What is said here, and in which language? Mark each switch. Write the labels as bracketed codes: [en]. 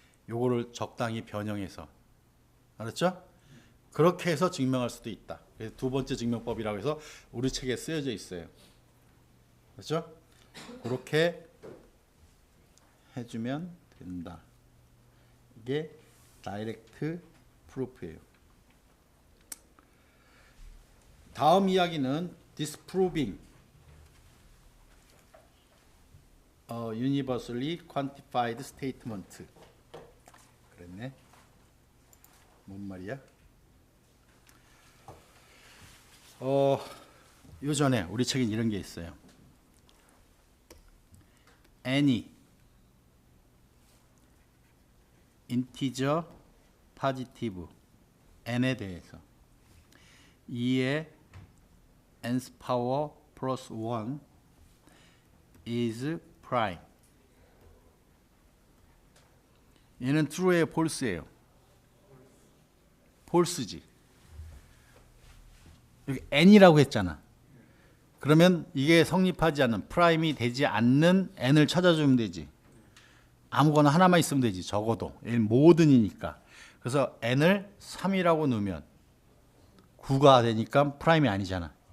[ko] 요거를 적당히 변형해서. 알았죠? 그렇게 해서 증명할 수도 있다. 그래서 두 번째 증명법이라고 해서 우리 책에 쓰여져 있어요. 그렇죠? 그렇게 해주면 된다. 이게 다이렉트 프루프예요. 다음 이야기는 [en] disproving universally quantified statement. [ko] 그랬네. 뭔 말이야? 요 전에 우리 책에 이런 게 있어요. [en] any integer positive [ko] n에 대해서 2의 [en] nth power plus 1 is prime. [ko] 얘는 true예요, false예요? false지. 여기 n이라고 했잖아. 그러면 이게 성립하지 않는, 프라임이 되지 않는 n을 찾아주면 되지. 아무거나 하나만 있으면 되지. 적어도 얘는 모든이니까. 그래서 n을 3이라고 넣으면 9가 되니까 프라임이 아니잖아.